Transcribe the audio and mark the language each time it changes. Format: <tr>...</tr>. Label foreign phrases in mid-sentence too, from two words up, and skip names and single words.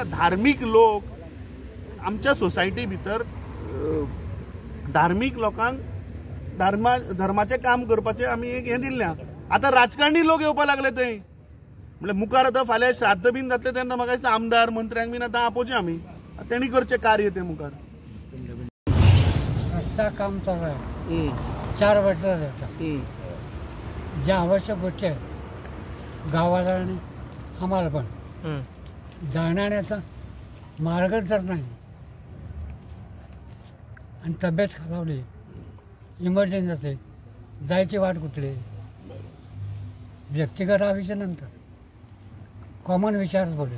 <kok>धार्मीक लोक आमच्या सोसायटी भितर धार्मीक लोकांक धर्माचें काम करपाचें आमी एक हें दिल्लें. आतां राजकारणी लोक येवपाक लागले थंय. म्हणजे मुखार आतां फाल्यां श्राद्ध बीन जातलें तेन्ना म्हाका दिसता आमदार मंत्र्यांक बीन आतां आपोवचें आमी, तेणी करचें कार्य तें मुखार.</kok> <mr>रस्ता काम चालू आहे 4 वर्षाचं जाता. ज्या आवश्यक गोष्टी आहेत गावाला आणि आम्हाला पण जाण्याचा मार्गच जर नाही आणि तब्येत खालावली, इमर्जन्सी असते, जायची वाट कुठली, व्यक्तिगत हा विषय नंतर कॉमन विचारच बोलूया.</mr>